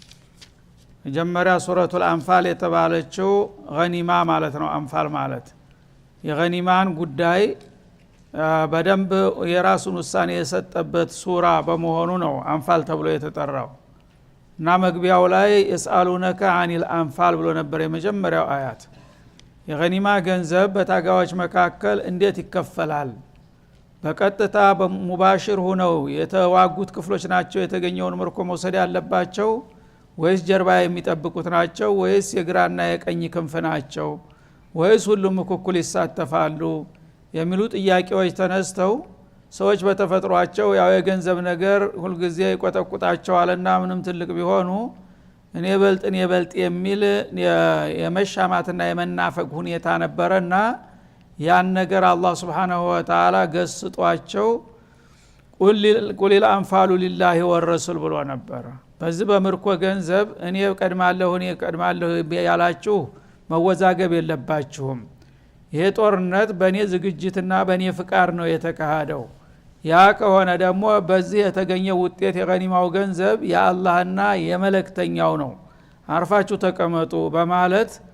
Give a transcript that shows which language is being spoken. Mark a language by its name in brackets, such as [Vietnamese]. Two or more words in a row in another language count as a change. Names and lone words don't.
[Amharic] መጀመሪያ ሱረቱል አንፋል የተባለችው ገኒማ ማለት ነው። አንፋል ማለት የገኒማን ጉዳይ በደንብ የራሱን ውሳኔ የሰጠበት ሱራ በመሆኑ ነው አንፋል ተብሎ የተጠራው። እና መግቢያው ላይ [Arabic] يسألونك عن الأنفال [Amharic] ብሎ ነበር የመጀመሪያው አያት። የገኒማ ገንዘብ በታጋዎች መካከል እንዴት ይከፈላል? በቀጥታ በሙባሽር ሆነው የተዋጉት ክፍሎች ናቸው የተገኘውን ምርኮ መውሰድ ያለባቸው ወይስ ጀርባ የሚጠብቁት ናቸው ወይስ የግራና የቀኝ ክንፍ ናቸው ወይስ ሁሉም እኩል ይሳተፋሉ የሚሉ ጥያቄዎች ተነስተው ሰዎች በተፈጥሯቸው ያው የገንዘብ ነገር ሁሉ ጊዜ ይቆጠቁጣቸዋልና ምንም ትልቅ ቢሆኑ እኔ በልጥ የሚል የመሻማትና የመናፈቅ ሁኔታ ነበርና ያን ነገር አላህ [Arabic] سبحانه وتعالى [Amharic] ገስጧቸው [Arabic] قل الأنفال لله والرسول [Amharic] ብሎ ነበር። በዚህ በምርኮ ገንዘብ እኔ ቀድማለሁ ያላችሁ መወዛገብ የለባችሁም። ይሄ ጦርነት በእኔ ዝግጅትና በእኔ ፍቃድ ነው የተካሄደው። ያ ከሆነ ደግሞ በዚህ የተገኘው ውጤት የገኒማው ገንዘብ የአላህና የመለክተኛው ነው፣ አርፋችሁ ተቀመጡ በማለት